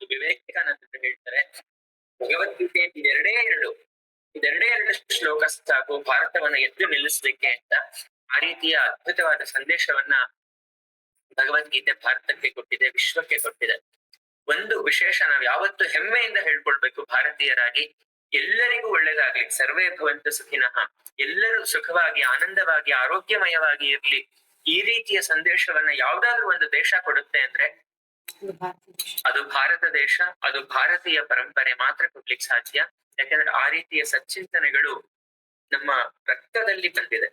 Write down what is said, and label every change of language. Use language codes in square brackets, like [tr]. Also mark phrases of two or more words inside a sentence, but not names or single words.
[kn] ವಿವೇಕಾನಂದ ಹೇಳ್ತಾರೆ, ಭಗವದ್ಗೀತೆ ಇದೆರಡೇ ಎರಡು ಶ್ಲೋಕ ಸಾಕು ಭಾರತವನ್ನ ಎದ್ದು ನಿಲ್ಲಿಸ್ಲಿಕ್ಕೆ ಅಂತ. ಆ ರೀತಿಯ ಅದ್ಭುತವಾದ ಸಂದೇಶವನ್ನ ಭಗವದ್ಗೀತೆ ಭಾರತಕ್ಕೆ ಕೊಟ್ಟಿದೆ, ವಿಶ್ವಕ್ಕೆ ಕೊಟ್ಟಿದೆ. ಒಂದು ವಿಶೇಷ ನಾವ್ ಯಾವತ್ತು ಹೆಮ್ಮೆಯಿಂದ ಹೇಳ್ಕೊಳ್ಬೇಕು ಭಾರತೀಯರಾಗಿ, ಎಲ್ಲರಿಗೂ ಒಳ್ಳೇದಾಗ್ಲಿ, [sa] ಸರ್ವೇ ಭವಂತು ಸುಖಿನಃ, [kn] ಎಲ್ಲರೂ ಸುಖವಾಗಿ ಆನಂದವಾಗಿ ಆರೋಗ್ಯಮಯವಾಗಿ ಇರ್ಲಿ, ಈ ರೀತಿಯ ಸಂದೇಶವನ್ನ ಯಾವ್ದಾದ್ರು ಒಂದು ದೇಶ ಕೊಡುತ್ತೆ ಅಂದ್ರೆ ಅದು ಭಾರತ ದೇಶ, ಅದು ಭಾರತೀಯ ಪರಂಪರೆ ಮಾತ್ರ ಕೊಡ್ಲಿಕ್ಕೆ ಸಾಧ್ಯ. ಯಾಕಂದ್ರೆ ಆ ರೀತಿಯ ಸಚ್ಚಿಂತನೆಗಳು ನಮ್ಮ ರಕ್ತದಲ್ಲಿ ಬಂದಿದೆ.